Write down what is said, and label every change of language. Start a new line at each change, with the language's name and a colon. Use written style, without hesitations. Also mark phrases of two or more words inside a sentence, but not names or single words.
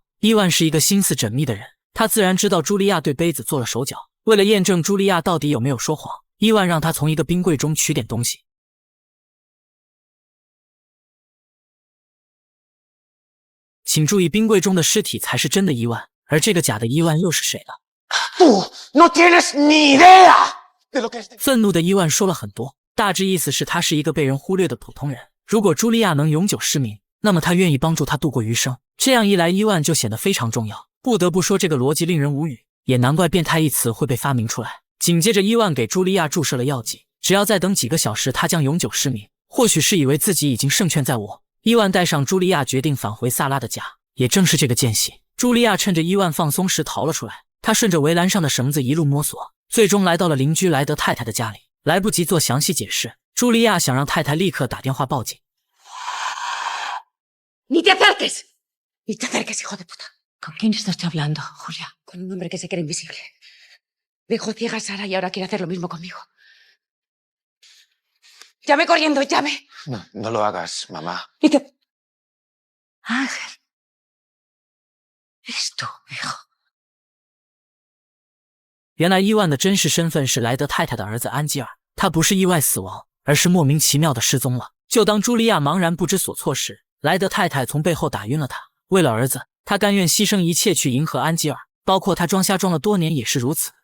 Chinese: 伊万是一个心思缜密的人，他自然知道茱莉亚对杯子做了手脚。为了验证茱莉亚到底有没有说谎，伊万让他从一个冰柜中取点东西。请注意，冰柜中的尸体才是真的伊万，而这个假的伊万又是谁呢？
Spanish: ¡Tú no tienes ni idea de lo que es!
Chinese: 愤怒的伊万说了很多，大致意思是他是一个被人忽略的普通人。如果茱莉亚能永久失明， 那么他愿意帮助他度过余生。这样一来，伊万就显得非常重要。不得不说，这个逻辑令人无语，也难怪变态一词会被发明出来。紧接着，伊万给茱莉亚注射了药剂，只要再等几个小时，他将永久失明。或许是以为自己已经胜券在握，伊万带上茱莉亚，决定返回萨拉的家。也正是这个间隙，茱莉亚趁着伊万放松时逃了出来。她顺着围栏上的绳子一路摸索，最终来到了邻居莱德太太的家里。来不及做详细解释，茱莉亚想让太太立刻打电话报警。
Spanish: ¡Ni te acerques! ¡Ni te acerques, hijo de puta! ¿Con quién estás hablando, Julia? Con un hombre que se cree invisible. Dejó ciega a Sara y ahora quiere hacer lo mismo conmigo. ¡Llame corriendo, llame! No, no lo hagas, mamá. ¡Ni te... Ángel. Eres tú, hijo.
Chinese: 原来伊万的真实身份是莱德太太的儿子安吉尔，他不是意外死亡，而是莫名其妙的失踪了。就当茱莉亚茫然不知所措时，莱德太太从背后打晕了他。为了儿子，他甘愿牺牲一切去迎合安吉尔，包括他装瞎装了多年也是如此。